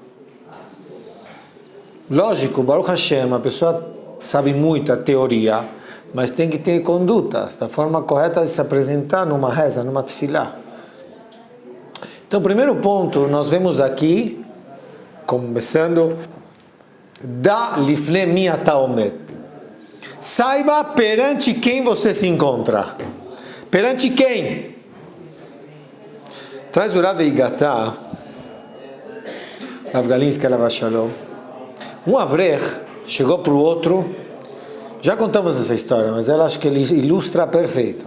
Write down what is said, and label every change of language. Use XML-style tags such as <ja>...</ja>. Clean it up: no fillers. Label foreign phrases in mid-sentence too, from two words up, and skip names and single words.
<pt>Lógico,</pt> <he>ברוך השם,</he> <pt>a pessoa sabe muito a teoria, mas tem que ter condutas, da forma correta de se apresentar numa reza, numa Tefilá. Então, o primeiro ponto, nós vemos aqui, começando,</pt> <he>דע לפני מי אתה עומד.</he> <pt>Saiba perante quem você se encontra. Perante quem? Traz o Rav Eigatá, Rav Galinsky</pt> <he>עליו שלום.</he> <pt>Um avrech chegou para o outro, já contamos essa história, mas ela acho que ele ilustra perfeito.</pt>